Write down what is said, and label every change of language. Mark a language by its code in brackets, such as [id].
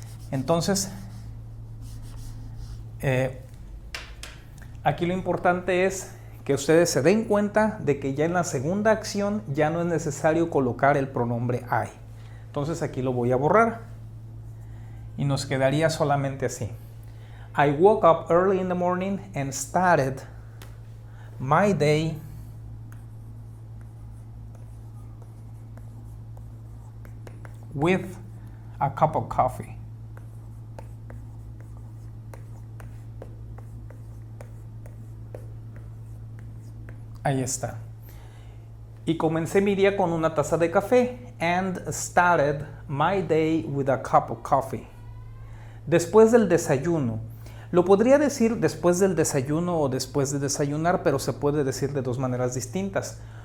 [es] Entonces, aquí lo importante es que ustedes se den cuenta de que ya en la segunda acción ya no es necesario colocar el pronombre I. Entonces aquí lo voy a borrar y nos quedaría solamente así. [en] I woke up early in the morning and started my day with a cup of coffee. [es] Ahí está. Y comencé mi día con una taza de café. [en] And started my day with a cup of coffee. [es] Después del desayuno. Lo podría decir después del desayuno o después de desayunar, pero se puede decir de dos maneras distintas.